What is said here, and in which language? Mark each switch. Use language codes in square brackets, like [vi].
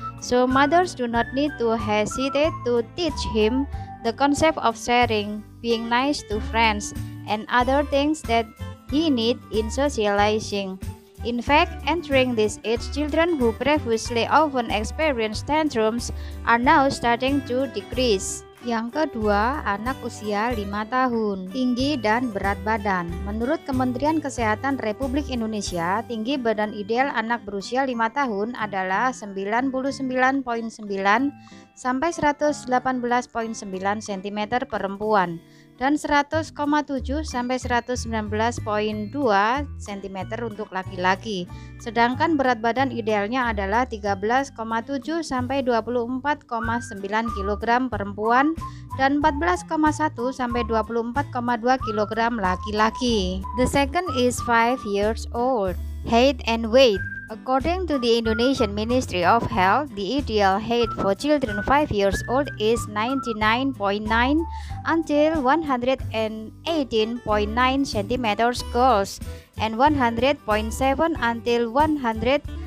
[en] So mothers do not need to hesitate to teach him the concept of sharing, being nice to friends, and other things that he needs in socializing. In fact, entering this age, children who previously often experienced tantrums are now starting to decrease. [id] Yang kedua, anak usia 5 tahun, tinggi dan berat badan. Menurut Kementerian Kesehatan Republik Indonesia, tinggi badan ideal anak berusia 5 tahun adalah 99,9 sampai 118,9 cm perempuan dan 100,7 sampai 119,2 cm untuk laki-laki. Sedangkan berat badan idealnya adalah 13,7 sampai 24,9 kg perempuan dan 14,1 sampai 24,2 kg laki-laki. [en] The second is 5 years old. Height and weight. According to the Indonesian Ministry of Health, the ideal height for children 5 years old is 99.9 until 118.9 centimeters girls and 100.7 until 119.2